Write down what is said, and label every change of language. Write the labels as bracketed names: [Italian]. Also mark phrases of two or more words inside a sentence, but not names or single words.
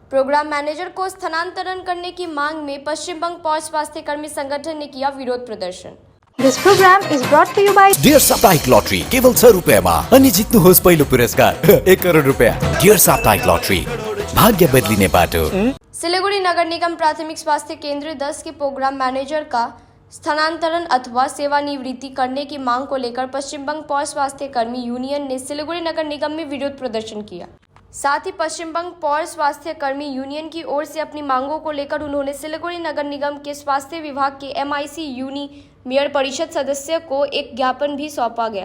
[Hindi] प्रोग्राम मैनेजर को स्थानांतरण करने की मांग में पश्चिम बंग पौष स्वास्थ्य कर्मी संगठन ने किया विरोध प्रदर्शन। [English] This program is brought to you by [Nepali] डियर साप्ताहिक लॉटरी केवल 100 रुपयामा अनि जित्नुहोस् पहिलो पुरस्कार 1 करोड रुपया। डियर साप्ताहिक लॉटरी भाग्य बदलिने बाटो। [Hindi] सिलीगुड़ी नगर निगम प्राथमिक स्वास्थ्य केंद्र 10 के प्रोग्राम मैनेजर का स्थानांतरण अथवा सेवानिवृत्ति करने की मांग को लेकर पश्चिम बंग पौष स्वास्थ्य कर्मी यूनियन ने सिलीगुड़ी नगर निगम में विरोध प्रदर्शन किया। साथ ही पश्चिम बंग पौष स्वास्थ्य कर्मी यूनियन की ओर से अपनी मांगों को लेकर उन्होंने सिलीगुड़ी नगर निगम के स्वास्थ्य विभाग के MIC यूनी मेयर परिषद सदस्य को एक ज्ञापन भी सौंपा गया।